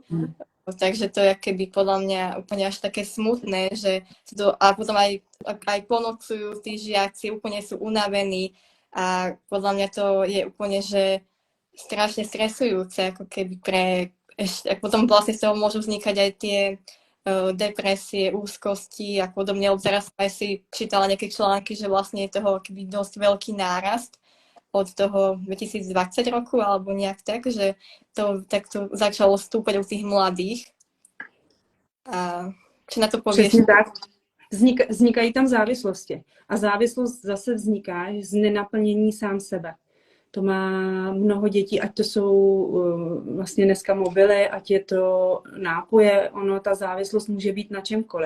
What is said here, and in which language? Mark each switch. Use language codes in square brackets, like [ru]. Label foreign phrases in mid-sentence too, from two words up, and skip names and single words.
[sk] Takže to je keby podľa mňa úplne až také smutné, že to, a potom aj ponocujú tí žiaci, úplne sú unavení a podľa mňa to je úplne, že strašne stresujúce, ako keby a potom vlastne z toho môžu vznikať aj tie depresie, úzkosti a podobne. Teraz aj si čítala nejaké články, že vlastne je toho keby dosť veľký nárast od toho 2020 roku alebo nejak tak, že to takto začalo stúpať u tých mladých. A čo na to povieš? [cs] Přesně tak. Vznikají tam závislosti. A závislost zase vzniká z nenaplnění sám sebe. To má mnoho dětí, ať to jsou vlastně dneska mobily, ať je to nápoje, ta závislost může být na čemkoliv.